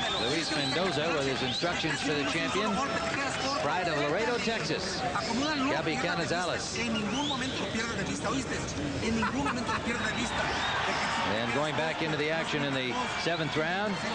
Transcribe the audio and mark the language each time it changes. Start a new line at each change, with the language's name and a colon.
English: Luis Mendoza with his instructions for the champion. Pride of Laredo, Texas. Gaby Canizales.
Spanish: En ningún momento lo pierdas de vista, ¿oíste? En ningún momento lo pierdas de vista.
English: And going back into the action in the 7th round.